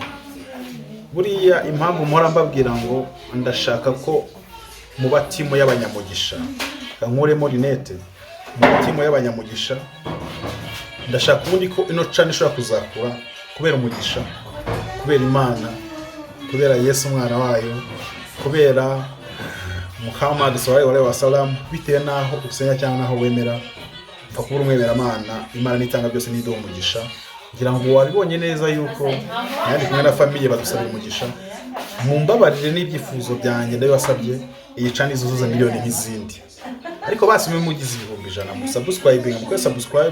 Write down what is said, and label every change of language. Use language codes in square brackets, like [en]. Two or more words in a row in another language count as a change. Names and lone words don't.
[rw] Buriya impamvu mpora mbabwira ngo ndashaka ko mu batimu y'abanyamugisha kankuremo Linette, mu batimu y'abanyamugisha ndashaka ubundi ko ino channel ishobora kuzakura kubera umugisha, kubera Imana, kubera Yesu umwana wayo, kubera Muhammad [ar] صلى الله عليه وسلم, [rw] bitewe naho usenya cyangwa naho wemera, pfa kubura umwemera Imana nitanga byose nido umugisha, kugira ngo wabibonye neza yuko kandi kumwe na famille badusabira umugisha. Mumbabarire n'ibyifuzo byanjye ndabibasabye, iyi channel izuzuza miliyoni nk'izindi. Ariko basi mwe mugize 100 subscribe, mukwe subscribe.